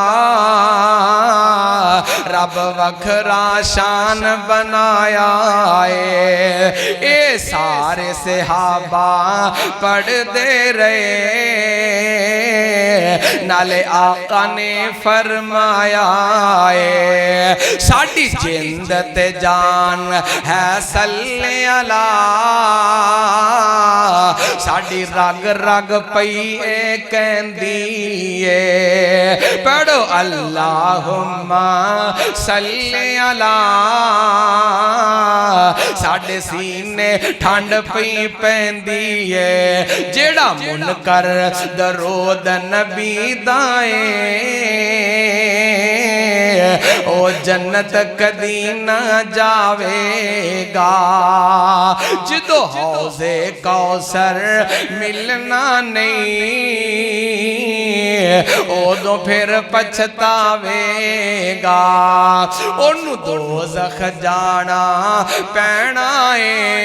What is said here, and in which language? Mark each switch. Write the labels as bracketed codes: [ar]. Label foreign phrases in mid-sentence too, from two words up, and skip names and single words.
[pa] ਰੱਬ ਵੱਖਰਾ ਸ਼ਾਨ ਬਣਾਇਆ ਹੈ ਏ ਸਾਰੇ ਸਹਾਬਾ ਪੜ੍ਹਦੇ ਰਹੇ ਨਾਲੇ ਆਕਾ ਨੇ ਫ਼ਰਮਾਇਆ ਹੈ ਸਾਡੀ ਜਿੰਦ ਤੇ ਜਾਨ ਹੈ [ar] صل على [pa] ਸਾਡੀ ਰਗ ਰਗ ਪਈ ਏ ਕਹਿੰਦੀ ਏ ਪੜ੍ਹੋ [ar] اللهم صل على [pa] ਸਾਡੇ ਸੀਨੇ ਠੰਢ ਪਈ ਪੈਂਦੀ ਏ ਜਿਹੜਾ ਮੁਨਕਰ ਦਰੂਦ ਨਬੀ ਦਾ ਏ ਓ ਜੰਨਤ ਕਦੀ ਨਾ ਜਾਵੇਗਾ ਜਿੱਦੋਂ ਹੌਜ਼ੇ ਕੌਸਰ ਮਿਲਣਾ ਨਹੀਂ ਓਦੋਂ ਫਿਰ ਪਛਤਾਵੇਗਾ ਓਹਨੂੰ ਦੋਜ਼ਖ਼ ਜਾਣਾ ਪੈਣਾ ਹੈ